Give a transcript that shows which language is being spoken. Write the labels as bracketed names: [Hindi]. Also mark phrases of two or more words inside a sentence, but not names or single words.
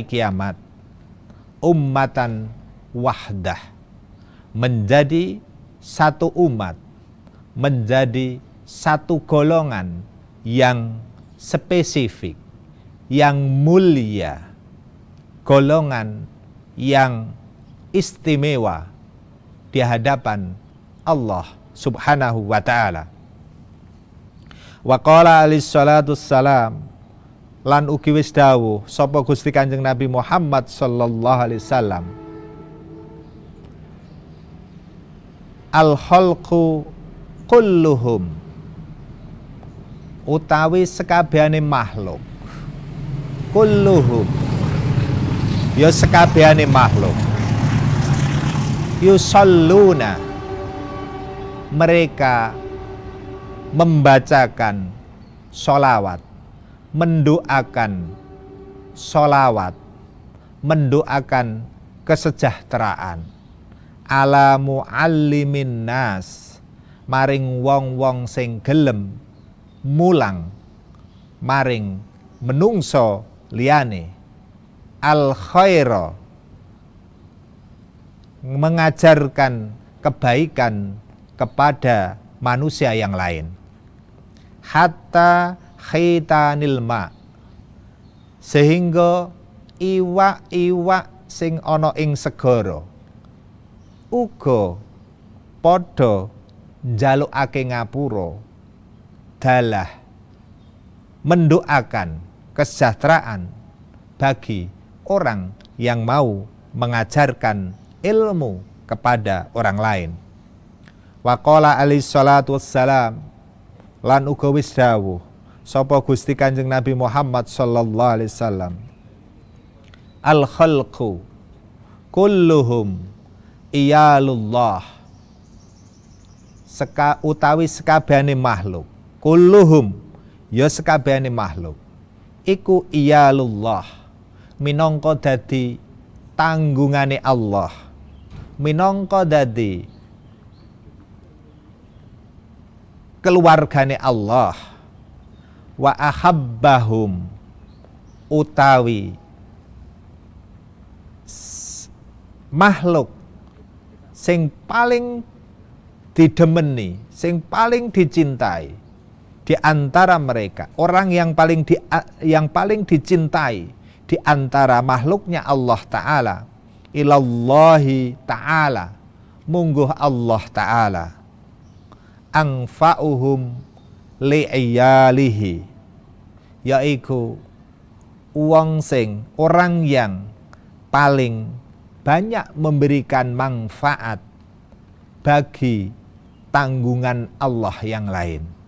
[Indonesian] kiamat, [Arabic] ummatan wahdah, [Indonesian] menjadi satu umat, menjadi satu golongan yang spesifik, yang mulia, golongan yang istimewa di hadapan Allah Subhanahu wa Ta'ala. [Arabic] Wa qala alaihi salatu wassalam, [Javanese] lan ugi wis dawuh sapa Gusti Kanjeng Nabi Muhammad [Arabic] sallallahu alaihi wasallam, al khalqu kulluhum, [Javanese] utawi sekabehane makhluk, kulluhum, ya sekabehane makhluk, [Arabic] yusalluna, [Indonesian] mereka membacakan sholawat, mendoakan sholawat, mendoakan kesejahteraan, [Arabic] ala muallimin nas, [Javanese] maring wong-wong sing gelem mulang maring menungso liyane, [Arabic] al khaira, [Indonesian] mengajarkan kebaikan kepada manusia yang lain, hatta [Arabic] khitanil ma, [Javanese] sehingga iwak-iwak sing ana ing segara uga padha njalukake ngapura dalah [Indonesian] mendoakan kesejahteraan bagi orang yang mau mengajarkan ilmu kepada orang lain. [Arabic] Wa qala alaihi salatu wassalam, [Javanese] lan uga wis dawuh sapa Gusti Kanjeng Nabi Muhammad [Arabic] sallallahu alaihi wasallam, al khalqu kulluhum iyalullah, [Javanese] utawi sekabehane makhluk, kulluhum ya sekabehane makhluk iku iyalullah, minangka dadi tanggungane Allah, minangka dadi keluargane Allah. [Arabic] Wa ahabbahum, [Javanese] utawi makhluk sing paling didemeni, sing paling dicintai [Indonesian] di antara mereka, orang yang paling dicintai di antara makhluknya Allah Ta'ala, [Arabic] ilallahi Ta'ala, [Javanese] mungguh Allah Ta'ala, [Arabic] anfa'uhum li'iyalihi, [Indonesian] yaiku orang yang paling banyak memberikan manfaat bagi tanggungan Allah yang lain.